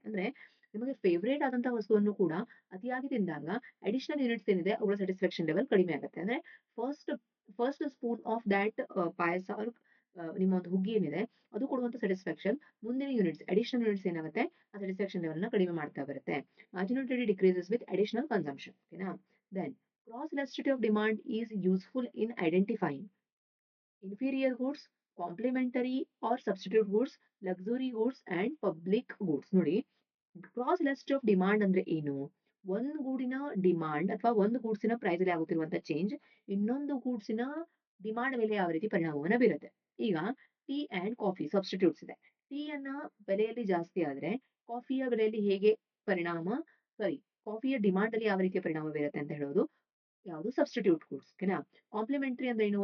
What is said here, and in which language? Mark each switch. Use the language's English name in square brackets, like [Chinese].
[Kannada] ಅಂದ್ರೆ ನಿಮಗೆ ಫೇವರೇಟ್ ಆದಂತಹ ವಸ್ತುವನ್ನು ಕೂಡ ಅತಿಯಾಗಿ ತಿಂದಾಗ ಅಡಿಷನಲ್ ಯೂನಿಟ್ಸ್ ಏನಿದೆ ಅವುಗಳ ಸ್ಯಾಟಿಸ್ಫ್ಯಾಕ್ಷನ್ ಲೆವೆಲ್ ಕಡಿಮೆ ಆಗುತ್ತೆ. ಅಂದ್ರೆ [English] first first spoon of that [Kannada] ಪಾಯಸ ನಿಮ್ಮ ಒಂದು ಹುಗ್ಗಿ ಏನಿದೆ ಅದು ಕೊಡುವಂತ ಸ್ಯಾಟಿಸ್ಫ್ಯಾಕ್ಷನ್ ಮುಂದಿನ ಯೂನಿಟ್ಸ್ ಅಡಿಷನಲ್ ಯೂನಿಟ್ಸ್ ಏನಾಗುತ್ತೆ ಆ ಸ್ಯಾಟಿಸ್ಫ್ಯಾಕ್ಷನ್ ಲೆವೆಲ್ ನ ಕಡಿಮೆ ಮಾಡ್ತಾ ಬರುತ್ತೆ. [English] Marginal utility decreases with additional consumption. [Kannada] ಓಕೆನಾ? [English] Then cross elasticity of demand is useful in identifying inferior goods, complementary or substitute goods, luxury goods and public goods. [Kannada] ನೋಡಿ, cross elasticity of demand ಅಂದ್ರೆ ಏನು? ಒಂದು ಗೂಡಿನ ಡಿಮಾಂಡ್ ಅಥವಾ ಒಂದು ಗೂಡ್ಸಿನ price ಅಲ್ಲಿ ಆಗುತ್ತಿರುವಂತ change ಇನ್ನೊಂದು ಗೂಡ್ಸಿನ ಡಿಮಾಂಡ್ ಮೇಲೆ ಯಾವ ರೀತಿ ಪರಿಣಾಮವನ್ನ ಬೀರುತ್ತೆ. ಈಗ ಟೀ ಅಂಡ್ ಕಾಫಿ ಸಬ್ಸ್ಟಿಟ್ಯೂಟ್ಸ್ ಇದೆ. ಟೀ ಅನ್ನ ಬೆಲೆಯಲ್ಲಿ ಜಾಸ್ತಿ ಆದ್ರೆ ಕಾಫಿಯ ಬೆಲೆಯಲ್ಲಿ ಹೇಗೆ ಪರಿಣಾಮ ಸಾರಿ ಕಾಫಿಯ ಡಿಮಾಂಡ್ ಅಲ್ಲಿ ಯಾವ ರೀತಿಯ ಪರಿಣಾಮ ಬೀರುತ್ತೆ ಅಂತ ಹೇಳೋದು ಯಾವುದು? Substitute goods. ಓಕೆನಾ? ಕಾಂಪ್ಲಿಮೆಂಟರಿ ಅಂದ್ರೆ ಏನು?